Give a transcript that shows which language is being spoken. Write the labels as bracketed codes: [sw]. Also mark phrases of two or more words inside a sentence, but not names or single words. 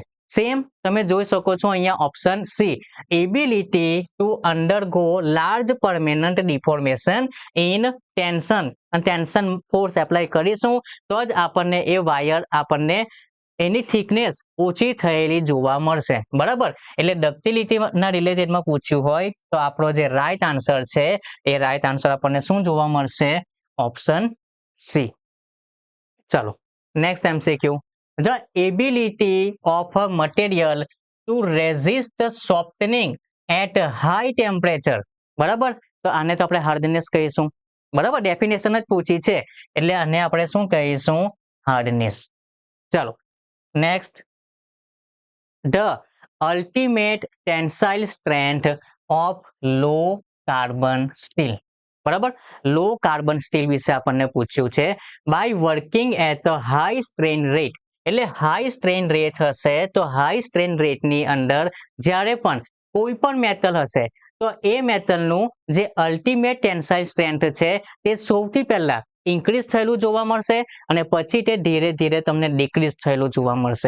[gu] સેમ તમે જોઈ શકો છો અહીંયા [en] option C, ability to undergo large permanent deformation in tension force [gu] એપ્લાય કરીશું તો જ આપણને એ વાયર આપણને એની થિકનેસ ઓછી થયેલી જોવા મળશે, બરાબર? એટલે ડક્ટિલિટીના રિલેટેડમાં પૂછ્યું હોય તો આપણો જે [en] right answer [gu] છે એ [en] right answer [gu] આપણને શું જોવા મળશે? [en] option C. [gu] ચલો [en] next MCQ, the ability of a material to resist softening at high temperature. [gu] બરાબર, તો આને તો આપણે હાર્ડનેસ કહીશું, બરાબર? ડેફિનેશન જ પૂછી છે એટલે આને આપણે શું કહીશું? હાર્ડનેસ. ચલો નેક્સ્ટ, [en] the ultimate tensile strength of low carbon steel. [gu] બરાબર, [en] low carbon steel [gu] વિશે આપણને પૂછ્યું છે. [en] by working at high strain rate, [gu] એટલે [en] high strain rate [gu] હશે તો [en] high strain rate [gu] અંદર જ્યારે પણ કોઈ પણ મેટલ હશે તો એ મેટલનું જે [en] ultimate tensile strength [gu] છે તે સૌથી પહેલા ઇન્ક્રીઝ થયેલું જોવા મળશે અને પછી તે ધીરે ધીરે તમને ડિક્રીઝ થયેલું જોવા મળશે.